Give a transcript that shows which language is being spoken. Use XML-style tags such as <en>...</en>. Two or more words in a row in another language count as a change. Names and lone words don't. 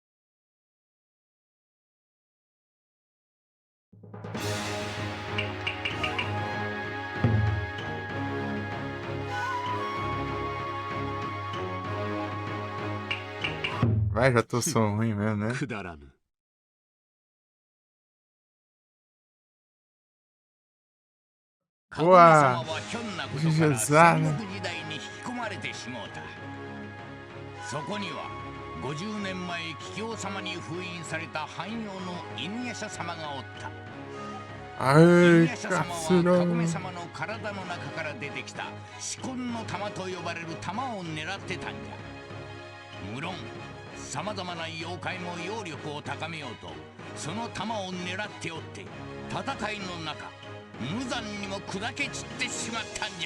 <pt>Vai, já tô som ruim mesmo, né? Boa! Jesus, né?</pt> <ja>そこには50年前桔梗様に封印された汎用の犬夜叉様がおった。</ja> <pt>Ai,</pt> <ja>犬夜叉様はかごめ様の体の中から出てきた四魂の玉と呼ばれる玉を狙ってたんじゃ。無論さまざまな妖怪も妖力を高めようとその玉を狙っておって戦いの中無残にも砕け散ってしまったんじゃ。</ja>